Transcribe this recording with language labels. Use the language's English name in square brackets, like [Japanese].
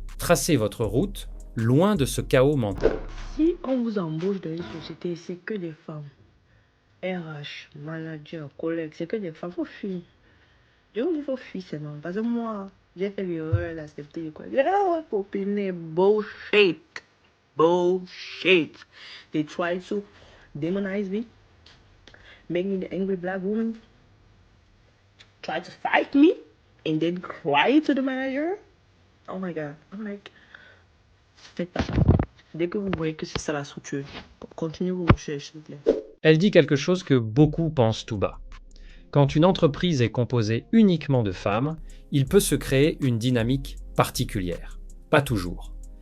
[French] Tracez votre route loin de ce chaos mental. Si on vous embauche dans une société, c'est que des femmes. RH, manager, collègues, c'est que des femmes. Faut fuir. Je vous dis, faut fuir, c'est non. Parce que moi, j'ai fait l'erreur d'accepter les collègues. Ah ouais, copine, bullshit. Bullshit. [English] They try to demonize me, make me the angry black woman, try to fight me, and then cry to the manager. Oh my god. I'm like, [French] faites pas ça. Dès que vous voyez que c'est ça la structure, continuez vos recherches, s'il vous plaît. Elle dit quelque chose que beaucoup pensent tout bas. Quand une entreprise est composée uniquement de femmes, il peut se créer une dynamique particulière. Pas toujours.